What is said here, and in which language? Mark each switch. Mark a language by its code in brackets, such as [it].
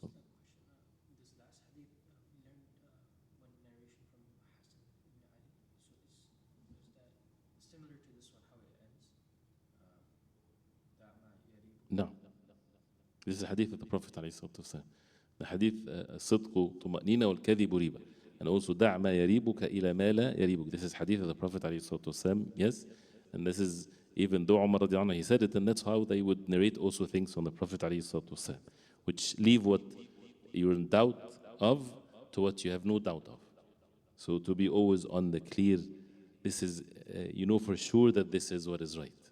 [en] This last hadith we learned one narration from Hassan ibn Ali. So is that similar to this one, how it ends? No. This is a hadith of the Prophet ﷺ. [ar] The hadith الصدق طمأنينة والكذب ريبة. And also دع ما يريبك إلى ما لا يريبك. [en] This is hadith of the Prophet ﷺ. Yes. And this is even though Umar radiallahu anhu, he said it, and that's how they would narrate also things on the Prophet ﷺ, which leave what you're in doubt of to what you have no doubt of. So to be always on the clear, this is, you know for sure that this is what is right.